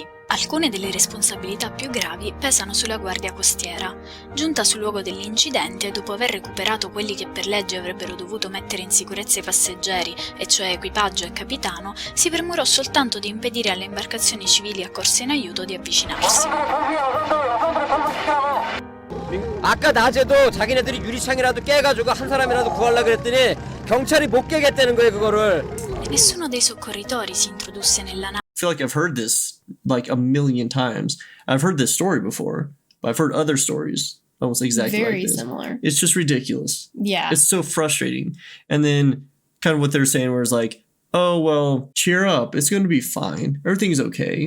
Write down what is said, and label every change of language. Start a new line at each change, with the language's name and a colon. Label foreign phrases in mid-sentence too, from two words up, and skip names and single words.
Italian: Alcune delle responsabilità più gravi pesano sulla guardia costiera. Giunta sul luogo dell'incidente, dopo aver recuperato quelli che per legge avrebbero dovuto mettere in sicurezza i passeggeri, e cioè equipaggio e capitano, si premurò soltanto di impedire alle imbarcazioni civili accorse in aiuto di avvicinarsi.
Korean: 아까 낮에도 자기네들이 유리창이라도 깨가지고 한 사람이라도 구하려고 그랬더니 경찰이 못 깨겠다는 거예요, 그거를.
Italian: Nessuno dei soccorritori si introdusse nella nave.
English: I feel like I've heard this like a million times. I've heard this story before, but I've heard other stories almost exactly Very like this. similar. It's just ridiculous. Yeah. It's so frustrating. And then kind of what they're saying was like, oh, well, cheer up. It's going to be fine. Everything's okay.